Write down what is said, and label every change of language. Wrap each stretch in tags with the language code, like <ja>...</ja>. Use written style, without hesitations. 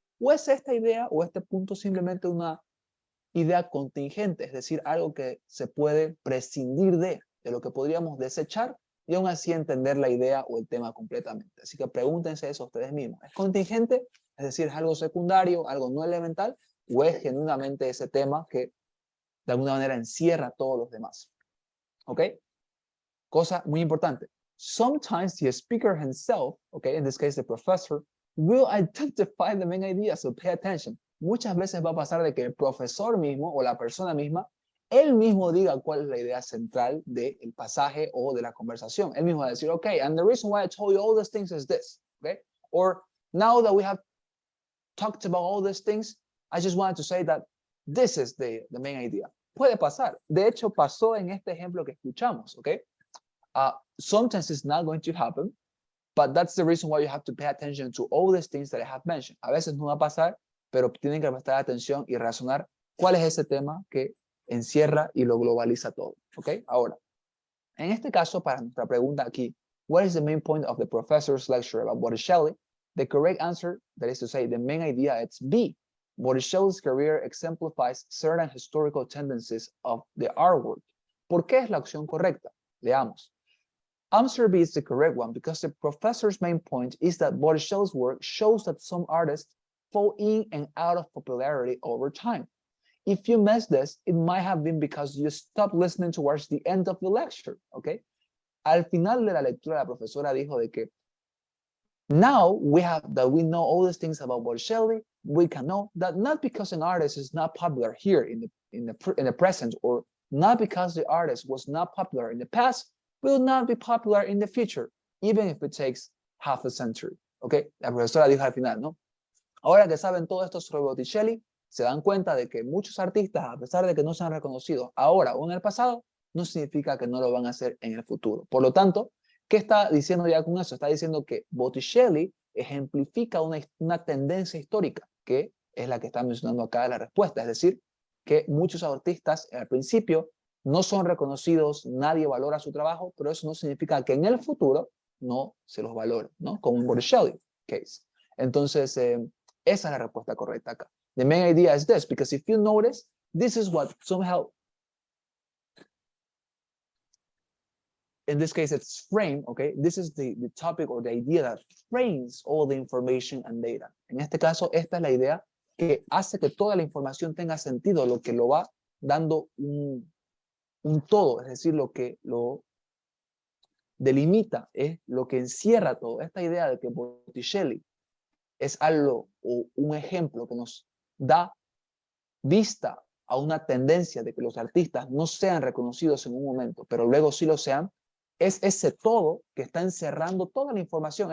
<es>¿O es esta idea o este punto simplemente una idea contingente, es decir, algo que se puede prescindir de lo que podríamos desechar y aún así entender la idea o el tema completamente? Así que pregúntense eso ustedes mismos. ¿Es contingente? Es decir, ¿es algo secundario, algo no elemental? ¿O es genuinamente ese tema que de alguna manera encierra a todos los demás? ¿Ok? Cosa muy importante.</es> <en>Sometimes the speaker himself, okay, in this case the professor, will identify the main idea, so pay attention.</en> <es>Muchas veces va a pasar de que el profesor mismo o la persona misma, él mismo diga cuál es la idea central del pasaje o de la conversación. Él mismo va a decir,</es> <en>okay, and the reason why I told you all these things is this, okay? Or now that we have talked about all these things, I just wanted to say that this is the main idea.</en> <es>Puede pasar. De hecho, pasó en este ejemplo que escuchamos, okay?</es> <en>Sometimes it's not going to happen, but that's the reason why you have to pay attention to all these things that I have mentioned.</en> <es>A veces no va a pasar, pero tienen que prestar atención y razonar cuál es ese tema que encierra y lo globaliza todo. ¿Ok? Ahora, en este caso, para nuestra pregunta aquí,</es> <en>what is the main point of the professor's lecture about Botticelli? The correct answer, that is to say, the main idea, it's B. Botticelli's career exemplifies certain historical tendencies of the artwork.</en> <es>¿Por qué es la opción correcta? Leamos.</es> <en>Answer B is the correct one because the professor's main point is that Botticelli's work shows that some artists fall in and out of popularity over time. If you missed this, it might have been because you stopped listening towards the end of the lecture, okay?</en> <es>Al final de la lectura, la profesora dijo de que</es> <en>Now we know all these things about Botticelli. We can know that not because an artist is not popular here in the present, or not because the artist was not popular in the past, will not be popular in the future, even if it takes half a century.</en> <es>Okay, la profesora dijo al final, ¿no? Ahora que saben todo esto sobre Botticelli, se dan cuenta de que muchos artistas, a pesar de que no sean reconocidos ahora o en el pasado, no significa que no lo van a hacer en el futuro. Por lo tanto, ¿qué está diciendo ya con eso? Está diciendo que Botticelli ejemplifica una tendencia histórica, que es la que está mencionando acá en la respuesta. Es decir, que muchos artistas al principio no son reconocidos, nadie valora su trabajo, pero eso no significa que en el futuro no se los valore, ¿no? Como en Botticelli case. Entonces, esa es la respuesta correcta acá.</es> <en>The main idea is this, because if you notice, this is what somehow, in this case, it's frame, okay? This is the topic or the idea that frames all the information and data.</en> <es>En este caso, esta es la idea que hace que toda la información tenga sentido, lo que lo va dando un todo, es decir, lo que lo delimita, es lo que encierra todo. Esta idea de que Botticelli es algo o un ejemplo que nos da vista a una tendencia de que los artistas no sean reconocidos en un momento, pero luego sí lo sean, es ese todo que está encerrando toda la información.</es>